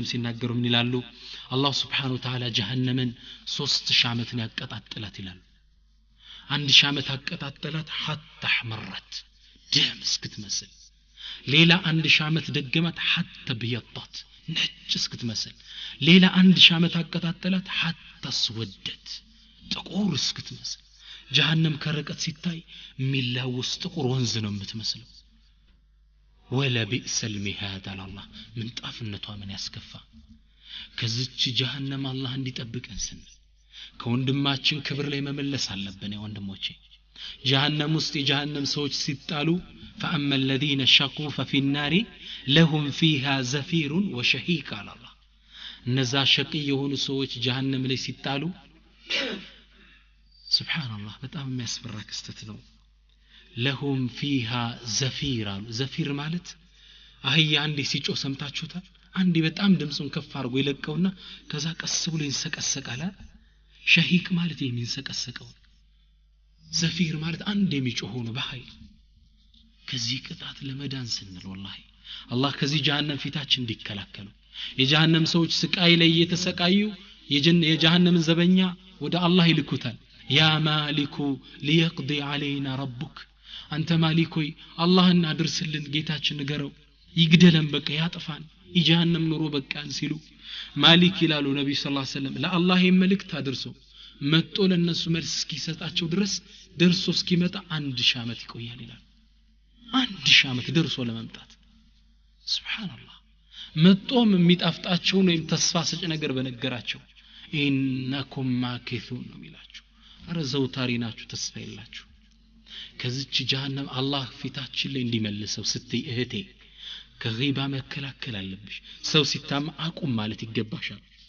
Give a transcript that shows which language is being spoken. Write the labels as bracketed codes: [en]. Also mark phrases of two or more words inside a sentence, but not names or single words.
[am] ሲናገሩ ምን ይላሉ አላህ [ar] سبحانه وتعالى [am] ጀሃነምን 3000 ዓመትን ያቀጣጥላት ይላሉ 1000 ዓመት አቀጣጥላት [ar] حتى احمرت [am] ደም እስክትመስል ሌላ 1000 ዓመት ደገማት [ar] حتى ابيضت [am] ነጭ እስክትመስል ሌላ 1000 ዓመት አቀጣጥላት [ar] حتى اسودت [am] ጥቁር እስክትመስል ጀሃነም ከርቀት ሲታይ ሚላውስ ጥቁር ወንዝ ነው የምትመስለው [ar] ولا بئس المهاد على الله من [am] ጣፍነቷ ምን ያስከፋ ከዚች ጀሃነም አላህ እንዲጠብቀን ስንል ከወንድማችን ክብር ላይ መመለስ አለብን ወንድሞቼ ጀሃነም ውስጥ የጀሃነም ሰዎች ሲጣሉ [ar] فأما الذين شقوا ففي النار لهم فيها زفير وشهيق على الله [am] እነዛ ሸቂ የሆኑ ሰዎች ጀሃነም ላይ ሲጣሉ [ar] سبحان الله [am] በጣም የሚያስፈራ ክስተት ነው [ar] لهم فيها زفير زفير [am] ማለት አህያ አንዴ ሲጮ ሰምታችሁታል አንዴ በጣም ድምጹን ከፍ አድርጎ ይለቀውና ከዛ ቀስ ብሎ ይንሰቀሰቃል ሸሂቅ ማለት የሚንሰቀሰቀው ዘፊር ማለት አንዴ የሚጮህ ነው በኃይል ከዚህ ቅጣት ለመዳን ስንል والله አላህ ከዚህ ጀሃነም ፊታችን እንዲከላከሉ የጀሃነም ሰዎች ስቃይ ላይ እየተሰቃዩ የጀሃነምን ዘበኛ ወደ አላህ ይልኩታል [ar] يا مالك ليقض علينا ربك [am] አንተ ማሊኮይ አላህን አድርስልን ጌታችን ንገረው ይግደለን በቃ ያጥፋን የጀሃነም ኑሮ በቃን ሲሉ ማሊክ ይላሉ ነብዩ [ar] صلى الله عليه وسلم [am] ለአላህ መልእክት አድርሶ መጥቶ ለነሱ መልስ እስኪሰጣቸው ድረስ ደርሶ እስኪመጣ 1000 ዓመት ይቆያል ይላል 1000 ዓመት ደርሶ ለመምጣት ሱብሃንአላህ መጥቶም የሚጣፍጣቸው ነው ተስፋ ሰጭ ነገር በነገራቸው [ar] إنكم ماكثون [am] ነው ይላችሁ አረ ዘውታሪ ናችሁ ተስፋ የላችሁ ከዚች ጀሃነም አላህ ፊታችን ላይ እንዲመልሰው ስትይ እህቴ ከغيባ መከላከል አለብሽ ሰው ሲታማ አቁም ማለት ይገባሻል